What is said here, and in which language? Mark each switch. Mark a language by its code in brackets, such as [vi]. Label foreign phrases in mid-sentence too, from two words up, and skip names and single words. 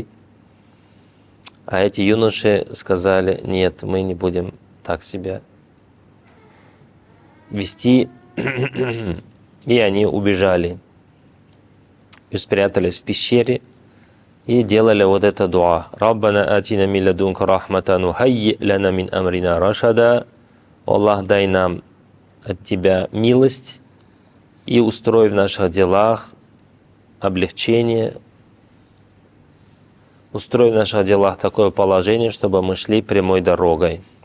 [ru] А эти юноши сказали: нет, мы не будем так себя вести. И они убежали и спрятались в пещере и делали вот это дуа. [ar] «ربنا آتنا من لدنك رحمة وهيئ لنا من أمرنا رشدا». [ru] Аллах, дай нам от Тебя милость и устрой в наших делах облегчение, устрой в наших делах такое положение, чтобы мы шли прямой дорогой.